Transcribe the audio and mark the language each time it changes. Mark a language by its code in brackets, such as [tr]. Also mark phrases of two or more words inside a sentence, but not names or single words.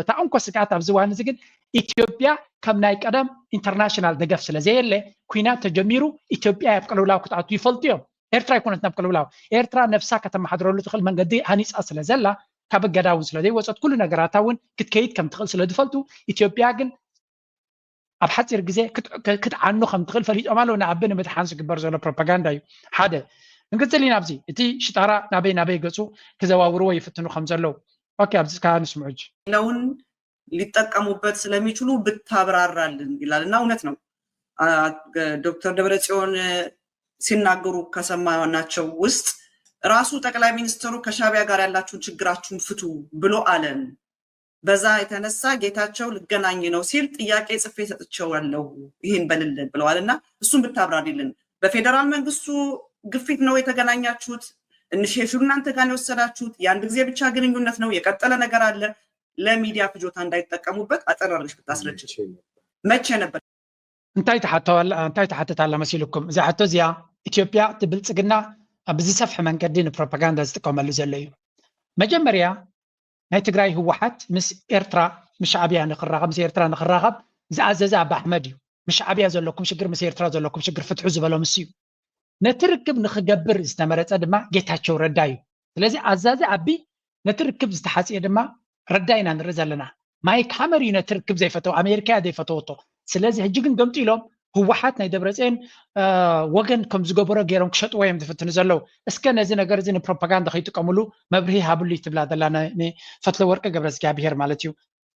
[ti] እታ እንኮ ስጋት ኣብዚ እዋን እዚ ግን ኢትዮጵያ ከም ናይ ቀደም ኢንተርናሽናል ደገፍ ስለዘየለ ኩናት ተጀሚሩ ኢትዮጵያ ኣብ ቅልውላው ክትኣቱ ይፈልጡ እዮም ኤርትራ ይኮነት ናብ ቅልውላው ኤርትራ ነፍሳ ከተመሓድረሉ ትኽእል መንገዲ ሃኒፃ ስለ ዘላ ካብ እገዳ እውን ስለዘይወፀት ኩሉ ነገራታ እውን ክትከይድ ከም ትኽእል ስለ ዝፈልጡ ኢትዮጵያ ግን ኣብ ሓፂር ግዜ ክትዓኑ ከም ትኽእል ፈሊጦም ኣለዉ ንኣቢ ንምድሓን ዝግበር ዘሎ ፕሮፓጋንዳ እዩ ሓደ ንቅፅል ኢና ኣብዚ እቲ ሽጣራ ናበይ ገፁ ክዘዋውርዎ ይፍትኑ ከም ዘለዉ ኦኬ ኣብዚ ከዓ ንስምዑ [am] ለውን ሊጠቀሙበት ስለሚችሉ ብታብራራልን ይላል እና እውነት ነው ዶክተር ደብረጽዮን ሲናገሩ ከሰማናቸው ውስጥ ራሱ ጠቅላይ ሚኒስትሩ ከሻቢያ ጋር ያላችሁን ችግራችሁን ፍቱ ብሎ አለን በዛ የተነሳ ጌታቸው ልገናኝ ነው ሲል ጥያቄ ጽፌ ሰጥቼዋለሁ ይሄን በልልን ብለዋልና እሱን ብታብራሪልን በፌደራል መንግስቱ ግፊት ነው የተገናኛችሁት ኢኒሺዬሽኑ እናንተ ጋር ነው የወሰዳችሁት የአንድ ጊዜ ብቻ ግንኙነት ነው የቀጠለ ነገር አለ ለሚዲያ ፍጆታ እንዳይጠቀሙበት አጠራርሽ ብታስረጅ መቼ ነበር [ti] እንታይ ተሓተታላ መሲልኩም እዛ ሓቶ እዚኣ ኢትዮጵያ ትብልጽግና ብዝሰፍሐ መንገዲ ንፕሮፓጋንዳ ዝጥቀመሉ ዘሎ እዩ መጀመርያ ናይ ትግራይ ህወሓት ምስ ኤርትራ ምስ ሻዕብያ ንኽራኸብ ምስ ኤርትራ ንኽራኸብ ዝኣዘዘ ኣባ ኣሕመድ እዩ ምስ ሻዕብያ ዘለኩም ሽግር ምስ ኤርትራ ዘለኩም ሽግር ፍትሑ ዝበሎ ምስ እዩ ነቲ ርክብ ንኽገብር ዝተመረፀ ድማ ጌታቸው ረዳ እዩ ስለዚ ኣዛዚ ኣቢ ነቲ ርክብ ዝተሓፅየ ድማ ረዳ ኢና ንርኢ ዘለና ማይክ ሃመር እዩ ነቲ ርክብ ዘይፈተው ኣሜሪካ እያ ዘይፈተወቶ ስለዚ ሕጂ ግን ገምጢሎም ህወሓት ናይ ደብረጽዮን ወገን ከም ዝገበሮ ገይሮም ክሸጥዎ እዮም ዝፍትኑ ዘለዉ እስከ ነዚ ነገር እዚ ንፕሮፓጋንዳ ከይጥቀምሉ መብርሂ ሃብሉ ትብላ ዘላ ንፈትለ ወርቂ ገብረ እግዚኣብሄር ማለት እዩ